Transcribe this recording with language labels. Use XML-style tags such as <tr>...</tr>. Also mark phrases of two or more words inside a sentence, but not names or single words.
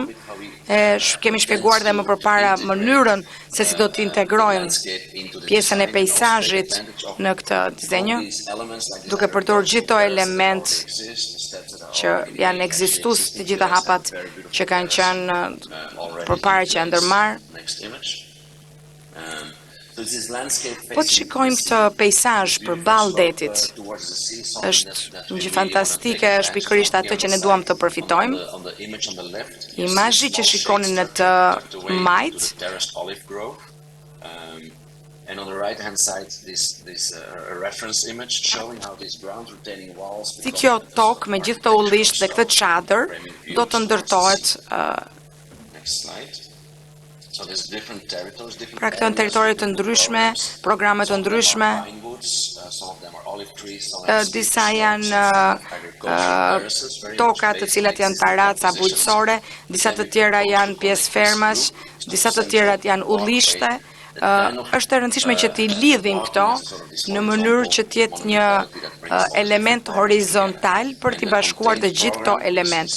<sq>Kemi shpjeguar dhe më përpara mënyrën se si do të integrojmë pjesën e peizazhit në këtë dizenjë, duke përdorur gjithë këto element që janë ekzistues, të gjitha hapat që kanë qenë përpara që janë ndërmarrë. Po të shikojmë këtë peizazh përballë detit, është një gjë fantastike, është pikërisht atë që ne duam të përfitojmë. Imazhi që shikoni në të majt,</sq> <en>and on the right hand side this reference image showing how these ground retaining walls.</en> <sq>Si kjo tokë me gjithë të ullisht dhe këtë çadër do të ndërtohet.</sq> <en>Next slide. So there's different territories, different.</en> <sq>Pra këto janë territori të ndryshme, programe të ndryshme. Disa janë toka të cilat janë taraca bujqësore, disa të tjera janë pjesë fermash, disa të tjerat janë ullishte. Është e rëndësishme që t'i lidhim këto në mënyrë që t'jetë një element horizontal për t'i bashkuar të gjithë këto element.</sq>